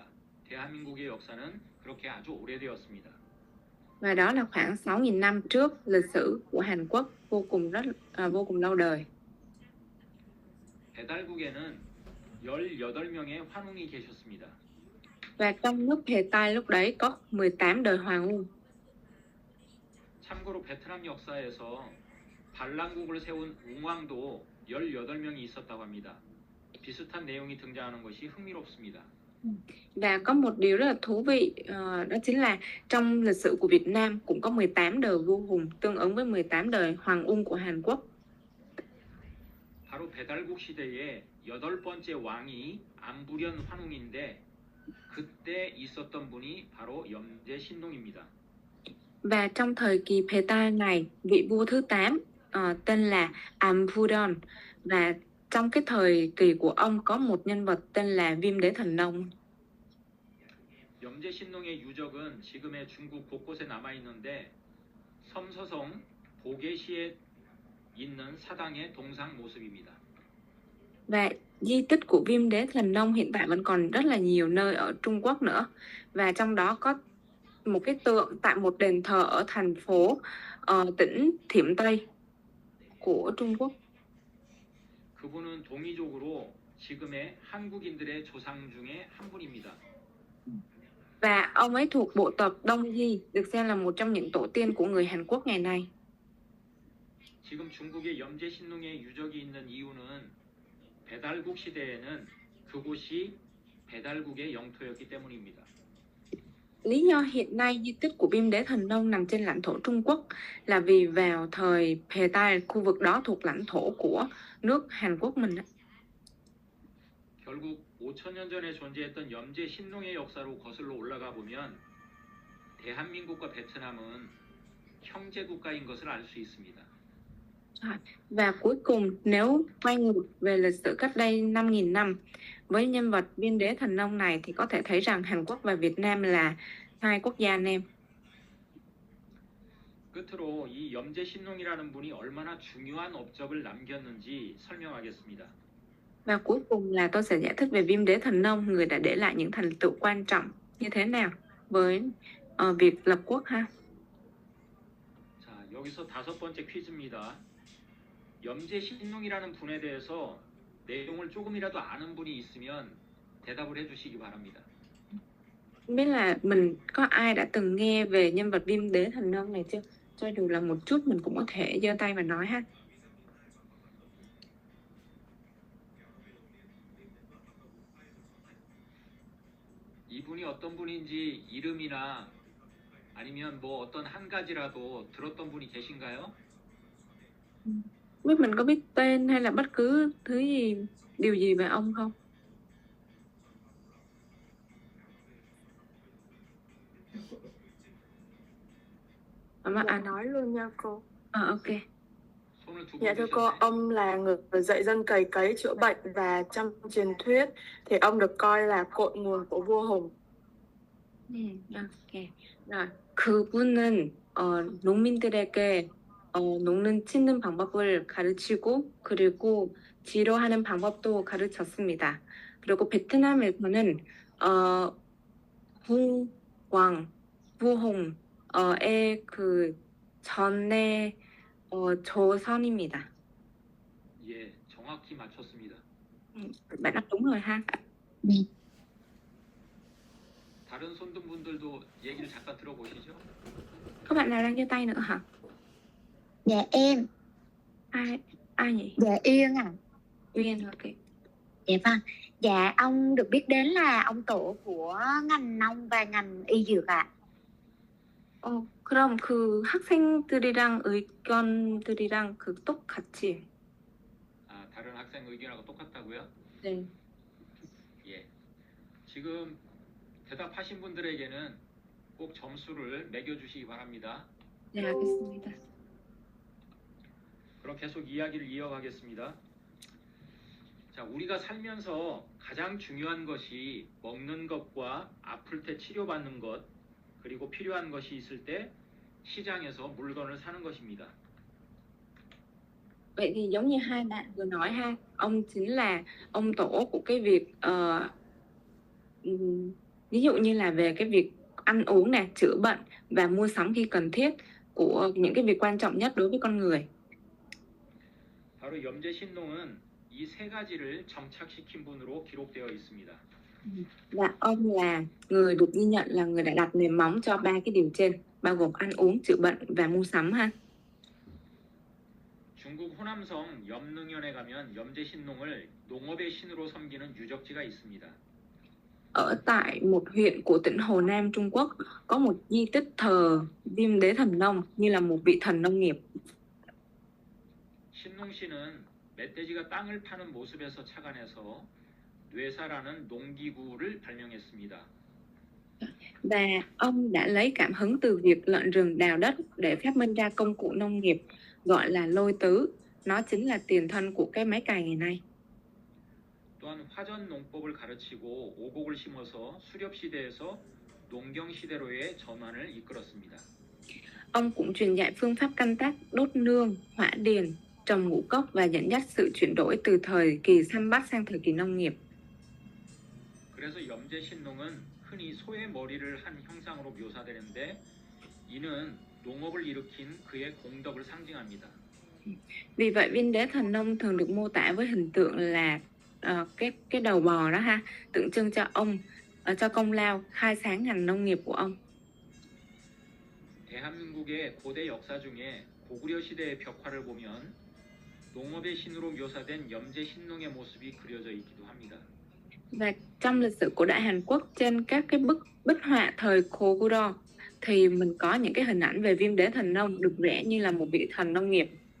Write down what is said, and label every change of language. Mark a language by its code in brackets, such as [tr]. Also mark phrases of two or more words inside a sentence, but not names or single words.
[ko] 대한민국의 역사는 그렇게 아주 오래되었습니다. [vi] Và đó là khoảng 6.000 năm trước lịch sử của Hàn Quốc, vô cùng lâu đời. [ko] 배달국에는 18명의 환웅이 계셨습니다. [vi] Và trong nước Phetai lúc đấy có 18 đời hoàng ung. [ko] 참고로 베트남 역사에서 반란국을 세운 웅왕도 18명이 있었다고 합니다. 비슷한 내용이 등장하는 것이 흥미롭습니다. [vi] Và có một điều rất là thú vị, đó chính là trong lịch sử của Việt Nam cũng có 18 đời vua hùng, tương ứng với 18 đời hoàng ung của Hàn Quốc. [ko] 바로 배달국 시대의 8번째 왕이 안부련 환웅인데 그때 있었던 분이 바로 염제 신농입니다. [vi] Và trong thời kỳ Phetai này, vị vua thứ 8 tên là Ampudon, và trong cái thời kỳ của ông có một nhân vật tên là Viêm Đế Thần Nông. [ko] 염제 신농의 유적은 지금의 중국 곳곳에 남아 있는데 섬서성 보게시에 있는 사당의 동상 모습입니다. [vi] Và di tích của Viêm Đế Thần Nông hiện tại vẫn còn rất là nhiều nơi ở Trung Quốc nữa. Và trong đó có một cái tượng tại một đền thờ ở thành phố tỉnh Thiểm Tây của Trung Quốc. [ko] 그분은 동의적으로 지금의 한국인들의 조상 중에 한 분입니다. [vi] Và ông ấy thuộc bộ tộc Đông Di, được xem là một trong những tổ tiên của người Hàn Quốc ngày nay. [ko] 지금 중국에 염제 신농의 유적이 있는 이유는 배달국 시대에는 그곳이 배달국의 영토였기 때문입니다. [vi] Lý do hiện nay di tích của Viêm Đế Thần Nông nằm trên lãnh thổ Trung Quốc là vì vào thời Phetai, khu vực đó thuộc lãnh thổ của nước Hàn Quốc mình. [ko] 결국 5,000년 전에 존재했던 염제 신농의 역사로 거슬러 올라가 보면 대한민국과 베트남은 형제 국가인 것을 알 수 있습니다. [vi] Và cuối cùng, nếu quay ngược về lịch sử cách đây 5.000 năm, với nhân vật Viêm Đế Thần Nông này thì có thể thấy rằng Hàn Quốc và Việt Nam là hai quốc gia anh em. [ko] 끝으로 이 염제 신농이라는 분이 얼마나 중요한 업적을 남겼는지 설명하겠습니다. [vi] Và cuối cùng là tôi sẽ giải thích về Viêm Đế Thần Nông, người đã để lại những thành tựu quan trọng như thế nào với việc lập quốc ha. [ko] 자, 여기서 5번째 퀴즈입니다. 염제 신농이라는 분에 대해서 내용을 조금이라도 아는 분이 있으면 대답을 해주시기 바랍니다. [vi] Không biết là mình có ai đã từng nghe về nhân vật Viêm Đế Thần Nông này chưa? Cho dù là một chút mình cũng có thể giơ tay và nói ha. [ko] 이분이 어떤 분인지 이름이나 아니면 뭐 어떤 한 가지라도 들었던 분이 계신가요? [vi] Biết mình có biết tên hay là bất cứ thứ gì, điều gì về ông không? Mà anh Nói luôn nha cô. ok. [ko] 손을 두 [vi] Dạ [ko] 번 [vi] thưa cô, [ko] 드셨네. [vi] ông là người dạy dân cày cấy chữa bệnh và trong truyền thuyết thì ông được coi là cội nguồn của vua Hùng. ok. rồi, [ko] 그분은 농민들에게 녹는 치는 방법을 가르치고 그리고 지로하는 방법도 가르쳤습니다. 그리고 베트남에서는 부홍의 그 전의 조선입니다. 예, 정확히 맞췄습니다. [vi] Bạn đáp đúng rồi ha. [ko] 다른 손등분들도 얘기를 잠깐 들어보시죠. [vi] Các bạn nào đang giơ tay nữa hả? Dạ em. Ai nhỉ? Dạ Yên à. Uyên, ok. Dạ vâng. Dạ ông được biết đến là ông tổ của ngành nông và ngành y dược ạ. [ko] 그럼 그 학생들이랑 의견들이랑 똑같이. 아, 다른 학생 의견하고 똑같다고요? 네. 예. 지금 대답하신 분들에게는 꼭 점수를 매겨주시기 바랍니다. 네, 알겠습니다. 그럼 계속 이야기를 이어가겠습니다. 자, 우리가 살면서 가장 중요한 것이 먹는 것과 아플 때 치료받는 것, 그리고 필요한 것이 있을 때 시장에서 물건을 사는 것입니다. [vi] Vậy thì giống như hai bạn vừa nói ha, ông chính là ông tổ của cái việc ví dụ như là về cái việc ăn uống nè, chữa bệnh và mua sắm khi cần thiết, của những cái việc quan trọng nhất đối với con người. [ko] 바로 염제신농은 이 세 가지를 정착시킨 분으로 기록되어 있습니다. [vi] Và ông là người được ghi nhận là người đã đặt nền móng cho ba cái điều trên, bao gồm ăn uống, chữa bệnh và mua sắm ha. [ko] 중국 호남성 염능현에 가면 염제신농을 농업의 신으로 섬기는 유적지가 있습니다. [vi] Ở tại một huyện của tỉnh Hồ Nam Trung Quốc có một di tích thờ Viêm Đế Thần Nông như là một vị thần nông nghiệp. [ko] 신농씨는 멧돼지가 땅을 파는 모습에서 착안해서 뇌사라는 농기구를 발명했습니다. [vi] Và ông đã lấy cảm hứng từ việc lợn rừng đào đất để phát minh ra công cụ nông nghiệp gọi là lôi tứ. Nó chính là tiền thân của cái máy cày ngày nay. [ko] 또한 화전 농법을 가르치고 오곡을 심어서 수렵 시대에서 농경 시대로의 전환을 이끌었습니다. [vi] Ông cũng truyền dạy phương pháp canh tác đốt nương, hỏa điền, trồng ngũ cốc và dẫn dắt sự chuyển đổi từ thời kỳ săn bắt sang thời kỳ nông nghiệp. [ko] 그래서 염제신농은 흔히 소의 머리를 한 형상으로 묘사되는데 이는 농업을 일으킨 그의 공덕을 상징합니다. [vi] Vì vậy Viên Đế Thần Nông thường được mô tả với hình tượng là cái đầu bò đó ha, tượng trưng cho ông cho công lao khai sáng ngành nông nghiệp của ông. [ko] 대한민국의 고대 역사 중에 고구려 시대의 벽화를 보면 농업의 신으로 묘사된 염제신농의 모습이 그려져 있기도 합니다. [vi] Và trong lịch sử cổ đại Hàn Quốc, trên các cái bích họa thời Koguro thì mình có những cái hình ảnh về Viêm Đế Thần Nông được vẽ như là một vị thần nông nghiệp.